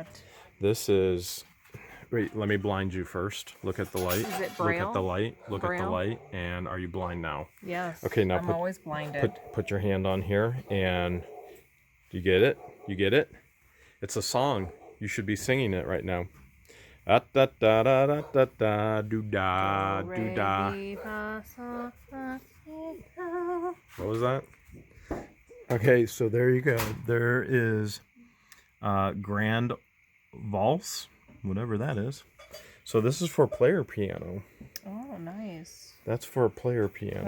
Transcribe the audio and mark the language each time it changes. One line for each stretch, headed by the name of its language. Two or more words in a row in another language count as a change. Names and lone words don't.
English: This is. Wait, let me blind you first. Look at the light. Is it Braille? Look at the light. Look Braille? at the light. And are you blind now? Yes. Okay, now I'm always blinded. Put your hand on here, and you get it? You get it? It's a song. You should be singing it right now. Da da da da da da da do da do da. What was that? Okay, so there you go. There is Grand Valse, whatever that is. So this is for player piano. Oh, nice. That's for a player piano.